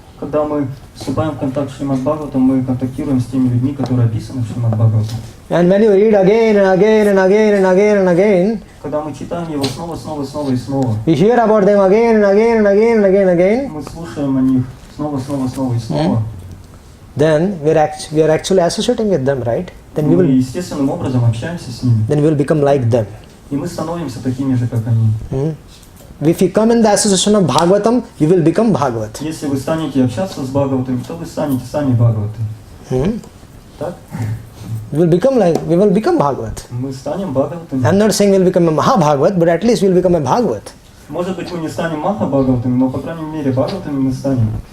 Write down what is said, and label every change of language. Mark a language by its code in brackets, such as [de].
[ru] Когда мы вступаем в контакт с Шримад Бхагаватам, мы контактируем с теми людьми, которые описаны в Шримад Бхагаватам. [en] And when you read again and again and again and again and again, [ru] Когда мы читаем его снова и снова, [en] we hear about them again and again and again and again and again, [ru] мы слушаем о них снова и снова, [en] then we are actually associating with them, right? Then we [ru] мы [en] will [ru] естественным образом общаемся с ними, [en] become like them. [ru] и мы становимся такими же, как они. [en] If you come in the association of Bhagavatam, you will become Bhagavat. [ru] Если вы станете общаться с Бхагаватами, то вы станете сами Бхагаваты. Так? [en] We will become Bhagavat. [ru] Мы станем Бхагаватами. [en] I'm not saying we'll become a Mahabhagavat, but at least we'll become a Bhagavat. [ru] Может быть, мы не станем Маха Бхагаватами, но, по крайней мере, Бхагаватами мы станем.